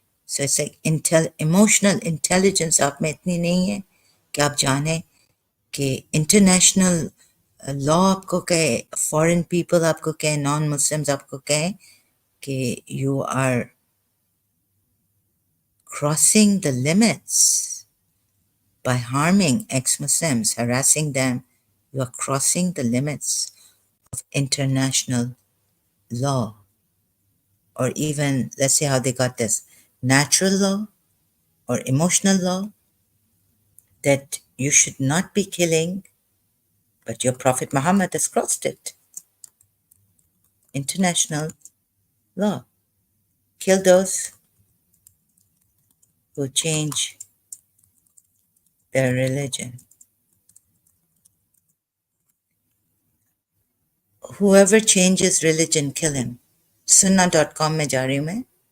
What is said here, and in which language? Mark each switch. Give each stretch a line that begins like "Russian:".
English: So it's like emotional intelligence
Hindi: आप में इतनी नहीं है कि आप जाने कि इंटरनेशनल लॉ आपको कहे, फॉरेन पीपल आपको कहे, नॉन मुस्लिम्स आपको कहे कि
English: you are crossing the limits by harming ex-Muslims, harassing them. You are crossing the limits of international law, or even, let's say how they got this, natural law or emotional law, that you should not be killing, but your Prophet Muhammad has crossed it. International law. Kill those who change their religion. Whoever changes religion, kill him.
Hindi: Sunnah.com में जा रही हूँ मैं.